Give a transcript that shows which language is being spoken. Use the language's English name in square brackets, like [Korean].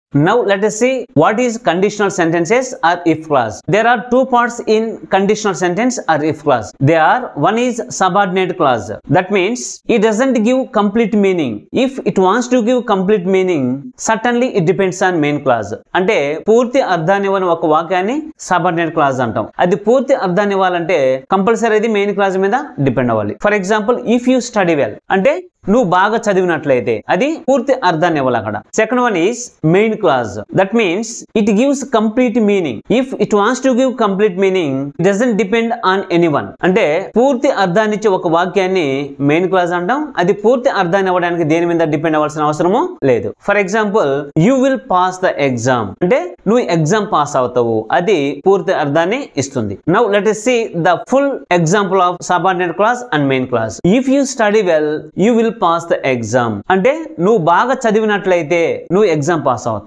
[English] Now let us see what is conditional sentences or if clause. There are two parts in conditional sentence or if clause. One is subordinate clause. That means it doesn't give complete meaning. If it wants to give complete meaning, certainly it depends on main clause. [Telugu] అంటే పూర్తి అర్థాన్ని ఇవ్వని ఒక వాక్యాన్ని subordinate clause అంటాం. అది పూర్తి అర్థాన్ని ఇవ్వాలంటే కంపల్సరీ అది మెయిన్ క్లాజ్ మీద డిపెండ్ అవ్వాలి. For example, [English] if you study well [Telugu] అంటే నువ్వు బాగా చదివినట్లయితే అది పూర్తి అర్థాన్ని ఇవ్వాలి అక్కడ. [English] Second one is main clause. That means it gives complete meaning. If it wants to give complete meaning, it doesn't depend on anyone. [Telugu] అంటే పూర్తి అర్థాన్ని ఇచ్చే ఒక వాక్యాన్ని మెయిన్ క్లాజ్ అంటాం. అది పూర్తి అర్థాన్ని ఇవ్వడానికి దేని మీద డిపెండ్ అవ్వాల్సిన అవసరము లేదు. For example, [English] you will pass the exam [Telugu] అంటే నువ్వు ఎగ్జామ్ పాస్ అవుతావు, అది పూర్తి అర్థాన్ని ఇస్తుంది. [English] Now let us see the full example of subordinate clause and main clause. If you study well, you will pass the exam [Telugu] అంటే నువ్వు బాగా చదివినట్లయితే నువ్వు ఎగ్జామ్ పాస్ అవుతావు.